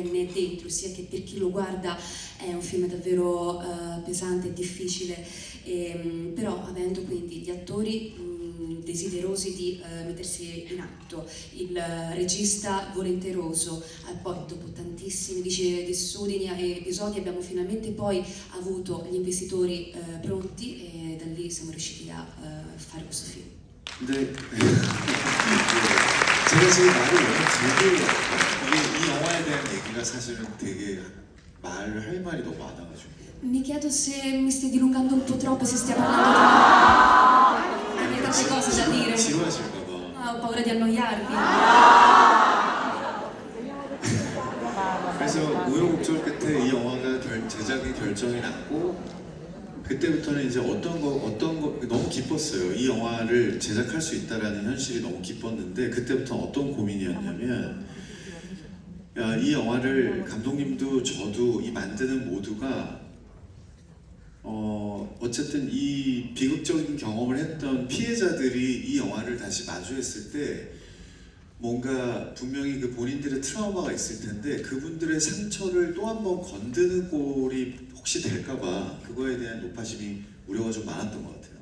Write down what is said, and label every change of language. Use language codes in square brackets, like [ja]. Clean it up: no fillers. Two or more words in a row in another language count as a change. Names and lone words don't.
[it] ne dentro, sia che per chi lo guarda è un film davvero pesante e difficile, però avendo quindi gli attori desiderosi di mettersi in atto, il regista volenteroso, poi dopo tantissimi vicissitudini e episodi abbiamo finalmente poi avuto gli investitori pronti e da lì siamo riusciti a fare questo film. [ko] 근데 제가 지금 말을 되게 이게 이 영화에 대한 얘기가 사실은 되게 말을 할 말이 너무 많아가지고 [it] Mi chiedo se mi stia dilungando un po' troppo, se stia parlando troppo. Hai tante cose da dire. [ko] 지루하실까봐. [it] Ho paura di annoiarvi. [ko] 그래서 우여곡절 끝에 이 영화가 제작이 결정이 났고 그때부터는 이제 어떤 거 너무 기뻤어요. 이 영화를 제작할 수 있다라는 현실이 너무 기뻤는데 그때부터 어떤 고민이었냐면 야, 이 영화를 감독님도 저도 이 만드는 모두가 어쨌든 이 비극적인 경험을 했던 피해자들이 이 영화를 다시 마주했을 때 뭔가 분명히 그 본인들의 트라우마가 있을 텐데 그분들의 상처를 또 한 번 건드는 꼴이 혹시 될까봐 그거에 대한 노파심이 우려가 좀 많았던 것 같아요.